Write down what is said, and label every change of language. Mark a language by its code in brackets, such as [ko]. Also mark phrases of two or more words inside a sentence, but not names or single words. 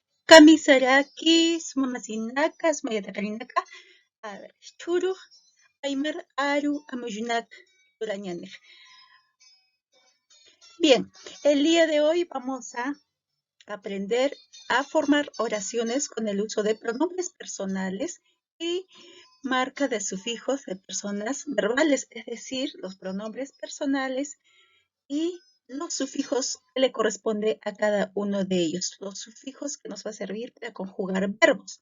[ay] Kamisaraki, Sumasinaka, Smayatarinaka, a ver, Churu, Aymar, Aru, Amuyunak, Urañanek. [es] Bien, el día de hoy vamos a aprender a formar oraciones con el uso de pronombres personales y marca de sufijos de personas verbales, es decir, los pronombres personales y los sufijos que le corresponde a cada uno de ellos, los sufijos que nos va a servir para conjugar verbos.